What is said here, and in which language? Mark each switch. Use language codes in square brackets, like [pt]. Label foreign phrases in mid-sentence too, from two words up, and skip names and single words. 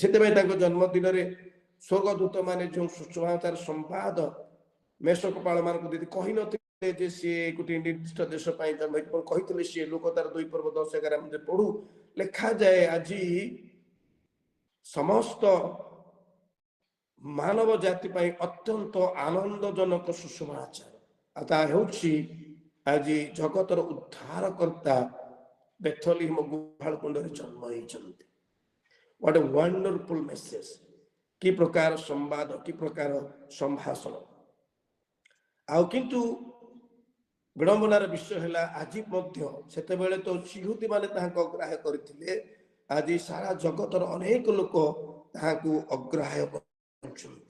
[or] ସେଥିପାଇଁ ତାଙ୍କ ଜନ୍ମଦିନରେ ସ୍ୱର୍ଗଦୂତ ମାନେ ଯେଉଁ ସୁସମାଚାର ସମ୍ବାଦ ମେଷକପାଳ ମାନଙ୍କୁ ଯଦି କହିନଥିଲେ ଯେ ସିଏ ଗୋଟିଏ ନିର୍ଦ୍ଦିଷ୍ଟ ଦେଶ ପାଇଁ ଜନ୍ମ ହେଇଛି, କହିଥିଲେ ସିଏ ଲୋକ ତାର 2 ପର୍ବ 10-11 ଆମେ ପଢୁ, ଲେଖାଯାଏ ଆଜି ସମସ୍ତ ମାନବ ଜାତି ପାଇଁ ଅତ୍ୟନ୍ତ ଆନନ୍ଦଜନକ ସୁସମାଚାର। ଆଉ ତାହା ହେଉଛି ଆଜି ଜଗତର ଉଦ୍ଧାରକର୍ତ୍ତା ବେଥଲିମ୍ ଗୁହାଳ କୁଣ୍ଡରେ ଜନ୍ମ ହେଇଛନ୍ତି। [en] What a wonderful message! [or] କି ପ୍ରକାର ସମ୍ବାଦ, କି ପ୍ରକାର ସମ୍ଭାଷଣ। ଆଉ କିନ୍ତୁ ବିଡ଼ମ୍ବନାର ବିଷୟ ହେଲା ଆଜି ମଧ୍ୟ ସେତେବେଳେ ତ ଯିହୁଦୀ ମାନେ ତାହାକୁ ଅଗ୍ରାହ୍ୟ କରିଥିଲେ, ଆଜି ସାରା ଜଗତର ଅନେକ ଲୋକ ତାହାକୁ ଅଗ୍ରାହ୍ୟ କରୁଛନ୍ତି।